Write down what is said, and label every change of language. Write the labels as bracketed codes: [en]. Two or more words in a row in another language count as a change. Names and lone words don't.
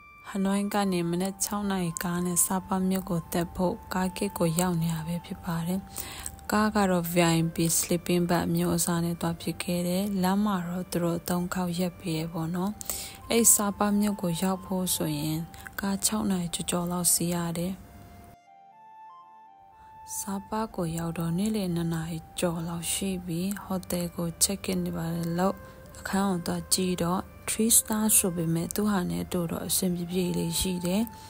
[my] နွိုင်းကနေမနက်6 နာရီကားနဲ့စာပါမြို့ကိုတက်ဖို့ကားကိတ်ကိုရောက်နေရပဲဖြစ်ပါတယ်။ကားကတော့ [en] VIP sleeping bag [my] မျိုးအစားနဲ့တွားဖြစ်ခဲ့တယ်။လမ်းမှာတော့သူတို့3 ခေါက်ရက်ပေးရပေါ့နော်။အဲ့စာပါမြို့ကိုရောက်ဖို့ဆိုရင်ကား6 နာရီကျော်လောက်စီးရတယ် ။စာပါကိုရောက်တော့နေ့လယ်2 နာရီကျော်လောက်ရှိပြီးဟိုတယ်ကို [en] check in [my] နေပါတယ်လို့အခန်းကိုတော့ကြည့်တော့3 star ဆိုပေမဲ့သူဟာနဲ့တို့တော့အဆင်ပြေလေးရှိတယ်